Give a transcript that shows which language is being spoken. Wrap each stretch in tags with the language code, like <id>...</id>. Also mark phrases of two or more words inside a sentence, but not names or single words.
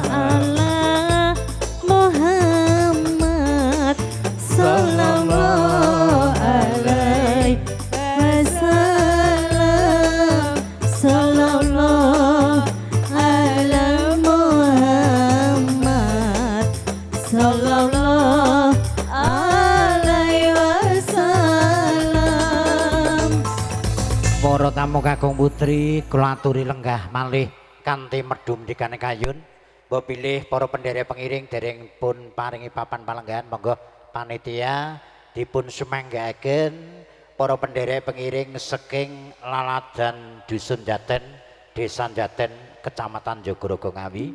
<ar>على محمد صلى الله عليه وسلم، صلى الله على محمد صلى الله عليه وسلم.</ar> <jv>Para tamu kakung putri kula aturi lenggah malih kanthi medhum dikane kayun. Mbok pilih para pendherek pengiring dereng pun paringi papan palenggahan, monggo panitia dipun sumanggaaken para pendherek pengiring saking laladan Dusun Jaten, Desa Jaten, Kecamatan Jogorogo Ngawi.</jv>